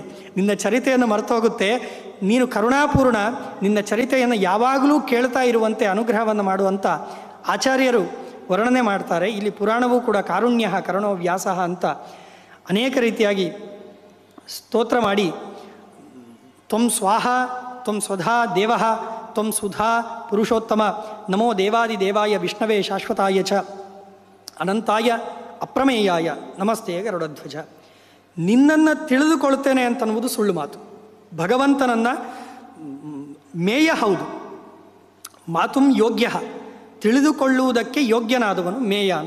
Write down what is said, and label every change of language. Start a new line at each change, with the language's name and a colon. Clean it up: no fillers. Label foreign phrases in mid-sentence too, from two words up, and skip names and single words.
Kannada: ನಿನ್ನ ಚರಿತೆಯನ್ನು ಮರ್ತೋಗುತ್ತೆ. ನೀನು ಕರುಣಾಪೂರ್ಣ, ನಿನ್ನ ಚರಿತೆಯನ್ನು ಯಾವಾಗಲೂ ಕೇಳ್ತಾ ಇರುವಂತೆ ಅನುಗ್ರಹವನ್ನು ಮಾಡುವಂಥ ಆಚಾರ್ಯರು ವರ್ಣನೆ ಮಾಡ್ತಾರೆ. ಇಲ್ಲಿ ಪುರಾಣವೂ ಕೂಡ
Sanskrit: ಕಾರುಣ್ಯ ಕರುಣೋ ವ್ಯಾಸ
Kannada: ಅಂತ ಅನೇಕ ರೀತಿಯಾಗಿ ಸ್ತೋತ್ರ ಮಾಡಿ,
Sanskrit: ತ್ವಂ ಸ್ವಾಹ ತ್ವಂ ಸ್ವಧಾ ದೇವ ತ್ವಂ ಸುಧಾ ಪುರುಷೋತ್ತಮ ನಮೋ ದೇವಾದಿದೇವಾಯ ವಿಷ್ಣವೇ ಶಾಶ್ವತಾಯ ಚ ಅನಂತಾಯ ಅಪ್ರಮೇಯಾಯ ನಮಸ್ತೆ ಗರುಡಧ್ವಜ.
Kannada: ನಿನ್ನನ್ನು ತಿಳಿದುಕೊಳ್ತೇನೆ ಅಂತನ್ನುವುದು ಸುಳ್ಳು ಮಾತು. ಭಗವಂತನನ್ನು ಮೇಯ ಹೌದು,
Sanskrit: ಮಾತುಂ ಯೋಗ್ಯ,
Kannada: ತಿಳಿದುಕೊಳ್ಳುವುದಕ್ಕೆ ಯೋಗ್ಯನಾದವನು ಮೇಯ ಅಂತ.